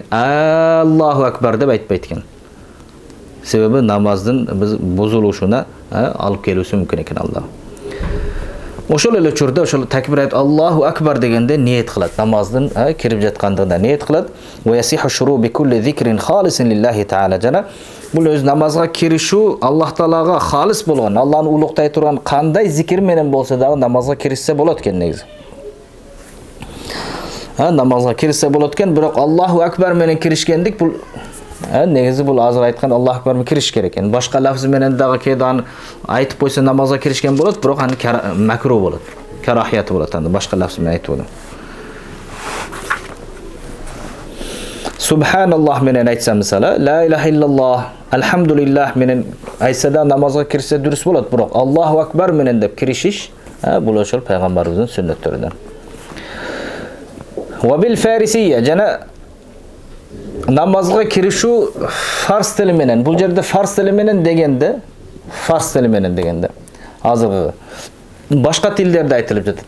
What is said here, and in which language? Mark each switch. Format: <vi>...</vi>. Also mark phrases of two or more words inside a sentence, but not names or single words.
<ar>الله أكبر</ar> <ky>деп айтпайт экен. Себеби намаздын бузулушуна алып келүүсү мүмкүн экен Алла. Ошол эле учурда ошол такбир айтып</ky> <ar>الله أكبر</ar> <ky>дегенде ниет кылат. Намаздын кирип жаткандыгында ниет кылат.</ky> <ar>ويصح الشروع بكل ذكر خالص لله تعالى.</ar> <ky>Жана бул өз намазга киришүү Аллах таалага халис болгон, Алланы улуктай турган кандай зикир менен болсо дагы намазга киришсе болот экен негизи. Намазга киришсе болот экен, бирок</ky> <ar>الله أكبر</ar> <ky>менен киришкендик бул негизи бул азыр айткан</ky> <ar>الله أكبر</ar> <ky>менен кириш керек экен. Башка лафз менен дагы кээде айтып койсо намазга киришкен болот, бирок аны макру болот. Карахият болот анда башка лафз менен айтып. Subhanallah менен айтса мисалы,</ky> <ar>لا إله إلا الله,</ar> <ky>алхамдулиллах менен айтса да намазга кирсе дурус болот, бирок</ky> <ar>الله أكبر</ar> <ky>менен деп киришиш бул ошол пайгамбарыбыздын сүннөттөрүнөн.</ky> <ar>وبالفارسية</ar> <ky>жана намазга киришүү фарс тили менен. Бул жерде фарс тили менен дегенде, азыркы башка тилдерде айтылып жатат.</ky>